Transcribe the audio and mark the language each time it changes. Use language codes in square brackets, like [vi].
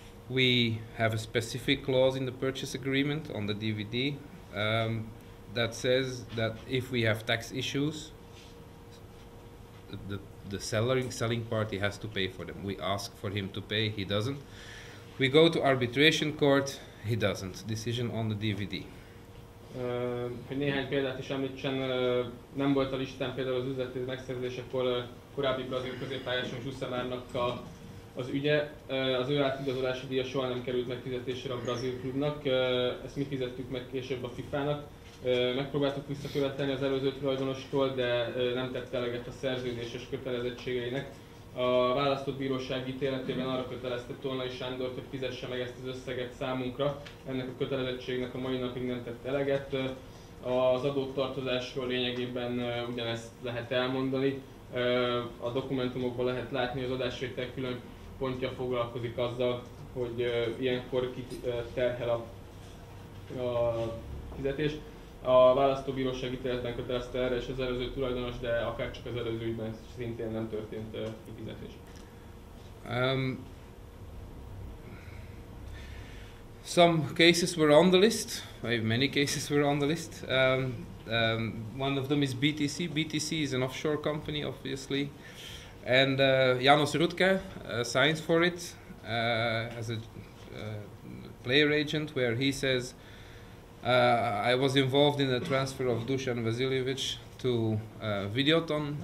[en] We have a specific clause in the purchase agreement on the DVD that says that if we have tax issues, the selling party has to pay for them. We ask for him to pay, he doesn't. We go to arbitration court, he doesn't. Decision on the DVD. [hu] Hogy néhány példát is említsen, nem volt a listán például az üzleti megszerzésekor korábbi brazil középpályáson Jusemárnak az ügye. Az ő átigazolási díja soha nem került megfizetésre a brazil klubnak, ezt mi fizettük meg később a FIFA-nak. Megpróbáltuk visszakövetelni az előző tulajdonostól, de nem tette eleget a szerződéses kötelezettségeinek. A választott bíróság ítéletében arra kötelezte Tolnai Sándort, hogy fizesse meg ezt az összeget számunkra. Ennek a kötelezettségnek a mai napig nem tett eleget. Az adótartozásról lényegében ugyanezt lehet elmondani. A dokumentumokban lehet látni, az adásvétel külön pontja foglalkozik azzal, hogy ilyenkor terhel a fizetés. A választóbíróság ítéletben kötelezte erre és az előző tulajdonos, de akárcsak az előző ügyben szintén nem történt kifizetés. [en] Some cases were on the list. Many cases were on the list. One of them is BTC. BTC is an offshore company, obviously, and János Rutke signs for it as a player agent, where he says, I was involved in the transfer of Dusan Vasiljevic to Videoton.